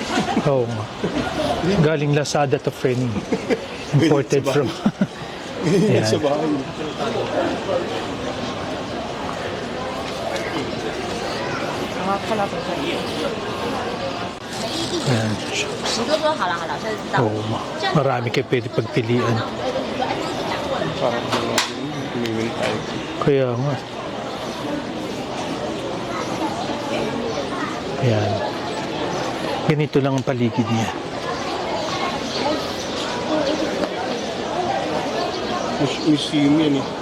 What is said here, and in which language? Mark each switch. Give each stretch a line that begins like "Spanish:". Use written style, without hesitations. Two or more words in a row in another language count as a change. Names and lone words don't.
Filipino: Oo nga. Galing Lazada to friend.
English: Imported from...
Filipino: Ayan. Sa bahay. Ayan.
Chinese: 你多说好了好了，下次知道。
Filipino: Oo, marami kayo pwede pagpilian. Parang umiwil tayo. Kaya nga. Ayan. Ganito lang ang paligid niya. Museum yan eh.